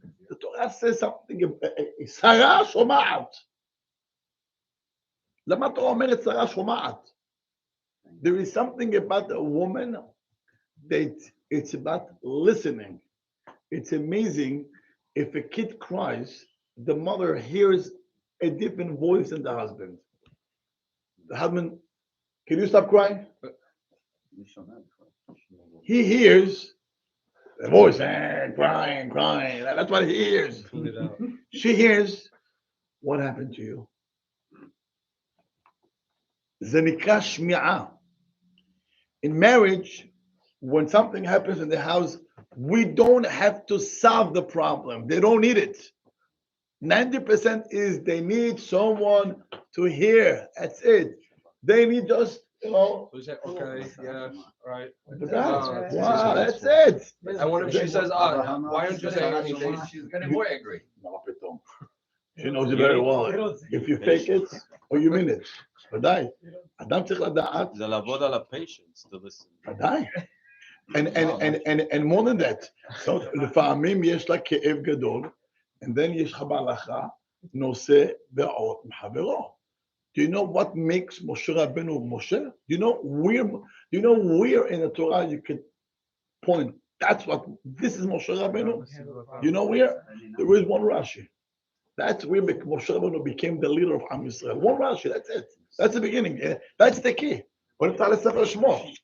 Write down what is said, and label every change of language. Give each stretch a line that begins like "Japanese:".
English: The Torah says something,
Hebrew: שרה שומעת. למה התורה אומרת שרה שומעת?
English: There is something about a woman that it's about listening. It's amazing if a kid cries, the mother hears a different voice than the husband. The husband, can you stop crying? He hears the voice, crying, crying. That's what he hears. She hears, what happened to you?
Hebrew: זה נקרא שמיעה.
English: In marriage, when something happens in the house, we don't have to solve the problem. They don't need it. 90% is they need someone to hear. That's it. They need just, Okay, yeah, right. Wow, that's it. And what if she says, why aren't you saying anything? She's getting more angry. No, פתאום. She knows you very well. If you fake it or you mean it.
Hebrew: ודאי. אדם צריך לדעת. זה לעבוד על הפיישנס,
English: to listen. ודאי. And more than that.
Hebrew: לפעמים יש לה כאב גדול,
English: and then
Hebrew: יש לך בהלכה נושא באות מחברו.
English: Do you know what makes Moshe Rabbeinu Moshe? Do you know where in the Torah you can point? This is Moshe Rabbeinu. You know where? There is one Rashi. That's where Moshe Rabbeinu became the leader of Am Yisrael. One Rashi, that's it. That's the beginning. That's the key.
Hebrew: בוא נפתח לספר שמות.